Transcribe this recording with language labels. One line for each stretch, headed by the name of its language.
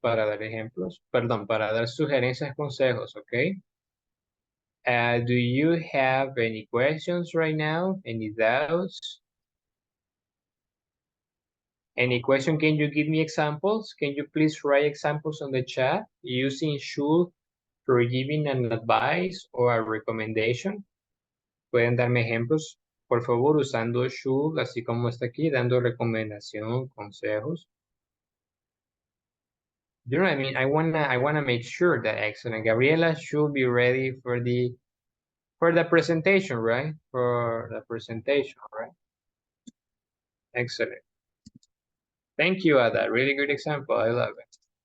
Spanish: Para dar ejemplos, perdón, para dar sugerencias, consejos, okay?
English: Do you have any questions right now? Any doubts? Any question? Can you give me examples? Can you please write examples on the chat using should for giving an advice or a recommendation?
Spanish: Pueden darme ejemplos, por favor, usando should, así como está aquí, dando recomendación, consejos.
English: You know what I mean? I wanna make sure that excellent. Gabriela should be ready for the presentation, right? For the presentation, right? Excellent. Thank you, Ada. Really good example. I love it.